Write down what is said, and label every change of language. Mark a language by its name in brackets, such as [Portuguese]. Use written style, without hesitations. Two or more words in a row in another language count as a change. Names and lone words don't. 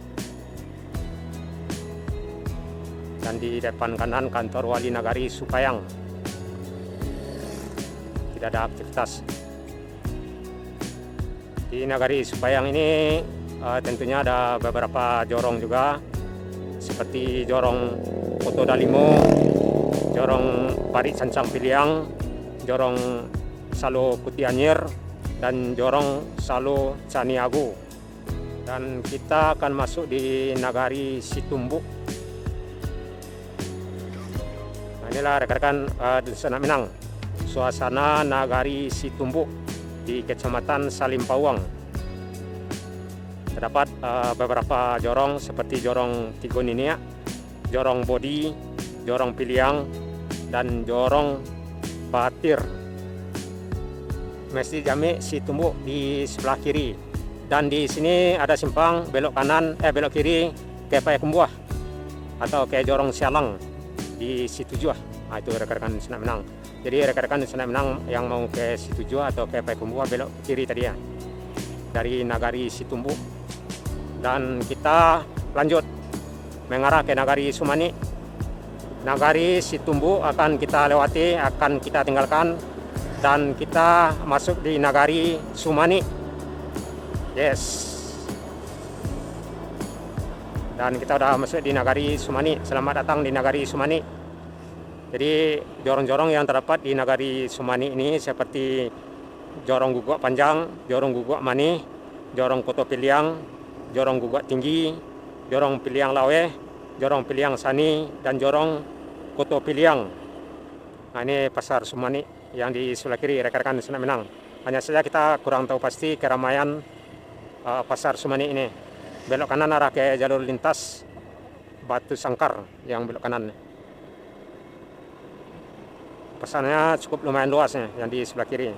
[Indonesian] Dan di depan kanan kantor Wali Nagari Supayang. Tidak ada aktivitas. Di Nagari Supayang ini tentunya ada beberapa jorong juga, seperti jorong Koto Dalimo, jorong Parit Sancang Piliang, jorong Salo Kutianyir, dan jorong Salo Caniago. Dan kita akan masuk di Nagari Situmbuk. Nah, inilah rekan-rekan Senak Minang, suasana Nagari Situmbuk di Kecamatan Salimpawang. Terdapat beberapa jorong seperti jorong Tigoninia, jorong Bodi, jorong Piliang, dan jorong Batir. Masjid Jami Situmbuk di sebelah kiri. Dan di sini ada simpang belok belok kiri ke Payakumbuh atau ke jorong Sialang di Situjuah. Nah, itu rekan-rekan Senak Minang. Jadi rekan-rekan Senak Minang yang mau ke Situjuah atau ke Payakumbuh belok kiri tadi ya, dari Nagari Situmbuk. Dan kita lanjut mengarah ke Nagari Sumani. Nagari Situmbuk akan kita lewati, akan kita tinggalkan, dan kita masuk di Nagari Sumani. Yes. Dan kita udah masuk di Nagari Sumani. Selamat datang di Nagari Sumani. Jadi jorong-jorong yang terdapat di Nagari Sumani ini seperti jorong Guguk Panjang, jorong Guguk Mani, jorong Koto Piliang, jorong Guguk Tinggi, jorong Piliang Lawe, jorong Piliang Sani, dan jorong Koto Piliang. Nah, ini Pasar Sumani yang di sebelah kiri rekan-rekan Senak Minang. Hanya saja kita kurang tahu pasti keramaian Pasar Sumani ini. Belok kanan arah ke jalur lintas Batu Sangkar yang belok kanan. Pasarnya cukup lumayan luas ya, yang di sebelah kiri.